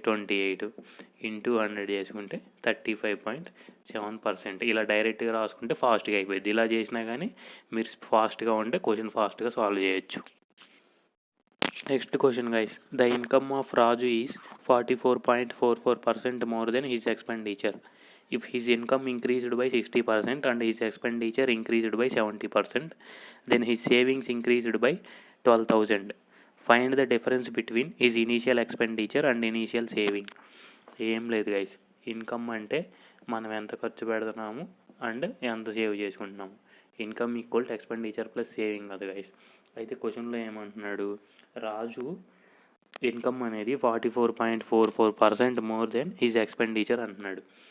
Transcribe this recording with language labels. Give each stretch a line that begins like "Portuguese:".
Telugu: 28 into 100 చేసుకుంటే 35.7%. ఇలా డైరెక్ట్గా రాసుకుంటే ఫాస్ట్గా అయిపోయింది. ఇలా చేసినా కానీ మీరు ఫాస్ట్గా ఉంటే క్వశ్చన్ ఫాస్ట్గా సాల్వ్ చేయొచ్చు. Next question guys.
English: The income of Raju is 44.44% more than his expenditure. If his income increased by 60% and his expenditure increased by 70%, then his savings increased by 12,000. Find the difference between his initial expenditure and initial saving.
Telugu: ఏం లేదు guys, income అంటే మనం ఎంత ఖర్చు పెడుతున్నాము and ఎంత save చేసుకుంటున్నాము. Income equal to expenditure plus saving కదా గైస్. అయితే క్వశ్చన్లో ఏమంటున్నాడు? రాజు ఇన్కమ్ అనేది 44.44%
English: more than his expenditure
Telugu: అంటున్నాడు.